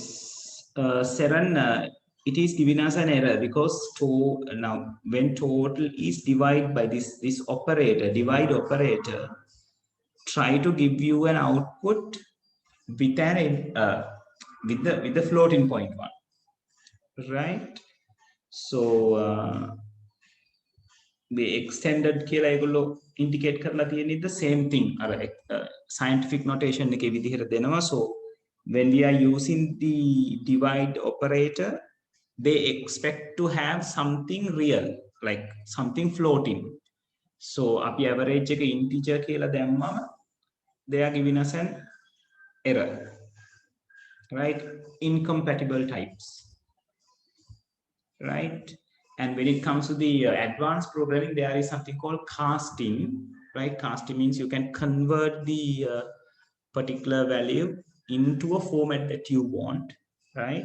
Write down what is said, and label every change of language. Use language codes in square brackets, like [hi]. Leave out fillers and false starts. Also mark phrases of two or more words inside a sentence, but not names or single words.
[en] Seren, it is giving us an error because now when total is divided by this operator, divide operator, try to give you an output with an with the floating point one, right? So the extended [si] කියලා ඒගොල්ලෝ [en] indicate [si] කරලා තියෙන්නේ [en] the same thing අර scientific notation [si] එකේ විදිහට දෙනවා. [en] So when we are using the divide operator, they expect to have something real, like something floating. So අපි average එක integer [si] කියලා දැම්මම [en] they are giving us an error, right? Incompatible types, right? And when it comes to the advanced programming, there is something called casting, right? Casting means you can convert the particular value into a format that you want, right?